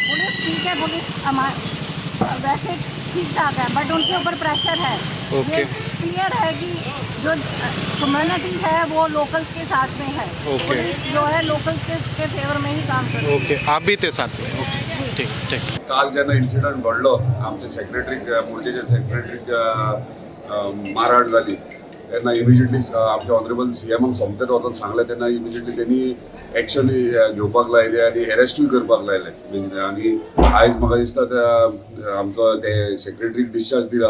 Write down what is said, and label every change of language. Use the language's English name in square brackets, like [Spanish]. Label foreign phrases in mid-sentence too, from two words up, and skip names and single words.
[Hindi] पुलिस ठीक है, पुलिस वैसे ठीक ठाक है, बट उनके ऊपर प्रेशर है। ओके। ये क्लियर है कि जो कम्युनिटी है वो लोकल्स के साथ में है। ओके। पुलिस जो है लोकल्स के फेवर में ही काम कर रही है। ओके। आप भी थे साथ में? ओके, ठीक ठीक। [Konkani] काल जेन्ना इन्सिडंट घडलो, आमचे सेक्रेटरीक मोर्चेचे सेक्रेटरीक मारहाण जाली तेन्ना इमिजिएटली आमच्या ऑनरेबल CMक सोमतेच वचून सांगलें तेन्ना इमिजिएटली त्यांनी एक्शन घेवपाक लायले आनी अरेस्टूय करपाक लायले। आनी आयज म्हाका दिसता आमचो ते सेक्रेटरीक डिस्चार्ज दिला।